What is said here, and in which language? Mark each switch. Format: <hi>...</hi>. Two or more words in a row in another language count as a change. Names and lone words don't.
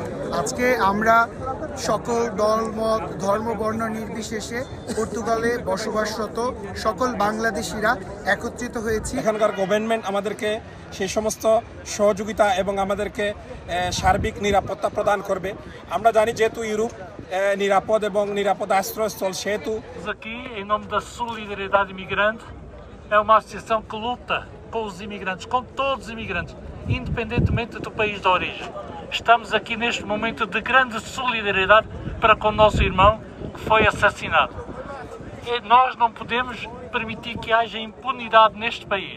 <bn>আজকে আমরা সকল দল মত ধর্ম বর্ণ নির্বিশেষে পর্তুগালে বসবাসরত সকল বাংলাদেশিরা একত্রিত হয়েছি। এখানকার গভর্নমেন্ট আমাদেরকে সেই সমস্ত সহযোগিতা এবং আমাদেরকে সার্বিক নিরাপত্তা প্রদান করবে। আমরা জানি যেহেতু ইউরোপ নিরাপদ এবং নিরাপদ আশ্রয়স্থল, সেহেতু</bn> <pt>aqui em nome da solidariedade imigrante é uma associação que luta pelos imigrantes, com todos os imigrantes, independentemente do país de origem. Estamos aqui neste momento de grande solidariedade para com o nosso irmão que foi assassinado. E nós não podemos permitir que haja impunidade neste país.</pt>